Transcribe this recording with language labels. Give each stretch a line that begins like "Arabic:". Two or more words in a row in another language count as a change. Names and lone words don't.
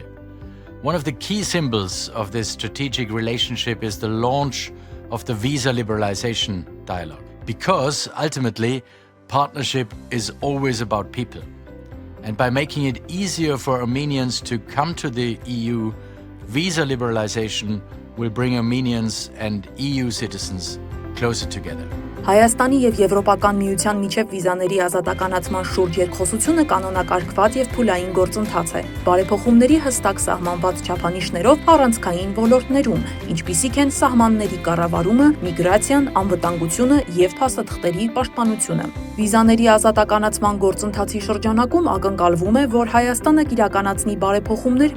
English: One of the key symbols of this strategic relationship is the launch of the visa liberalization dialogue, because ultimately, partnership is always about people. And by making it easier for Armenians to come to the EU, visa liberalization will bring Armenians and EU citizens closer together.
Armenian: Հայաստանի եւ Եվրոպական միության միջև վիզաների ազատականացման շուրջ երկխոսությունը կանոնակարգված եւ փուլային գործընթաց է։ Բարեփոխումների հստակ սահմանված չափանիշներով առանցքային ոլորտներում, ինչպիսիք են սահմանների կառավարումը, միգրացիան, անվտանգությունը եւ փաստաթղթերի պաշտպանությունը։ Վիզաների ազատականացման գործընթացի շրջանակում ակնկալվում է, որ Հայաստանը կիրականացնի բարեփոխումներ